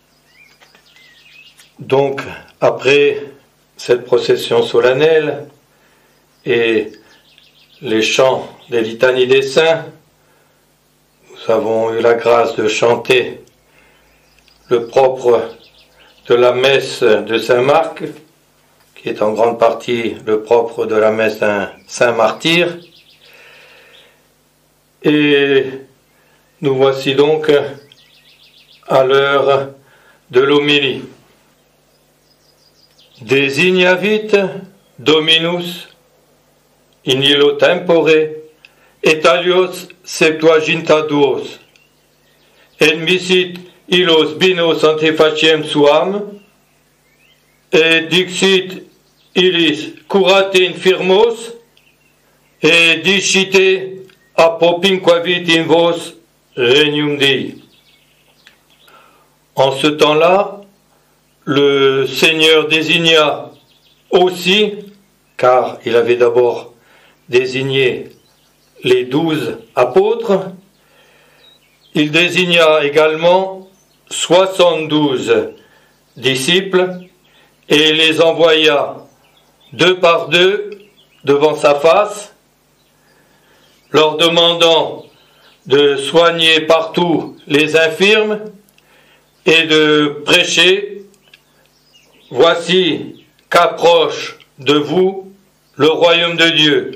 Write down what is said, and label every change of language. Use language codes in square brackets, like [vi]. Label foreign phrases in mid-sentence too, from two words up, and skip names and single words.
[fr] Donc, après cette procession solennelle et les chants des litanies des saints, nous avons eu la grâce de chanter le propre de la messe de Saint Marc, qui est en grande partie le propre de la messe d'un saint martyr. Et nous voici donc à l'heure de l'homélie. [la] Designavit Dominus in illo tempore et alios septuaginta duos, et misit illos binos antefaciem suam, et dixit illis curate infirmos, et dicite apopinquavit in vos regnum Dei. [fr] En ce temps-là, le Seigneur désigna aussi, car il avait d'abord désigné les 12 apôtres, il désigna également 72 disciples et les envoya 2 par 2 devant sa face, leur demandant de soigner partout les infirmes et de prêcher « Voici qu'approche de vous le royaume de Dieu.